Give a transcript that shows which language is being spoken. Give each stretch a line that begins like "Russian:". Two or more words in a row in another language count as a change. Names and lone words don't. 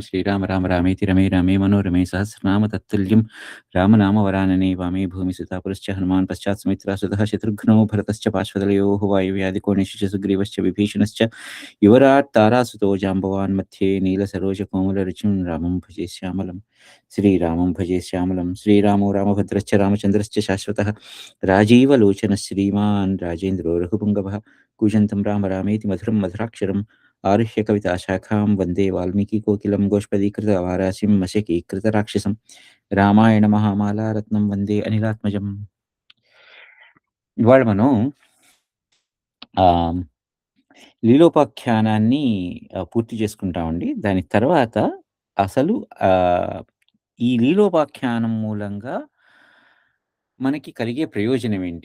Sanskrit: श्रीराम राम रामेति रमे रामे मनोरमे सहस्रनाम तत्तुल्यं रामनामवरानने वामे भूमिसुता पुरश्च हनुमान् पश्चात् सुमित्रा सुतः शत्रुघ्नो भरतश्च पार्श्वदलयोः वायुव्याधिकोणेषु च सुग्रीवश्च विभीषणश्च युवराट् तारासुतो जाम्बवान् मध्ये नीलसरोजकोमलरुचिं रामं भजे श्यामलं श्रीरामं भजे श्यामलं। श्रीरामो रामभद्रश्च रामचन्द्रश्च शाश्वतः राजीवलोचनः श्रीमान् राजेन्द्रो रघुपुङ्गवः। कूजन्तं राम रामेति मधुरं मधुराक्षरम् आरुह्य कविताशाखां वन्दे वाल्मीकिकोकिलं गोष्पदीकृतवाराशिं मशकीकृतराक्षसं। రామాయణ మహామాలారత్నం వందే అనిలాత్మజం.
Telugu: ఇవాళ మనం ఆహ్, లీలోపాఖ్యానాన్ని పూర్తి చేసుకుంటామండి. దాని తర్వాత అసలు ఆహ్, ఈ లీలోపాఖ్యానం మూలంగా మనకి కలిగే ప్రయోజనం ఏంటి?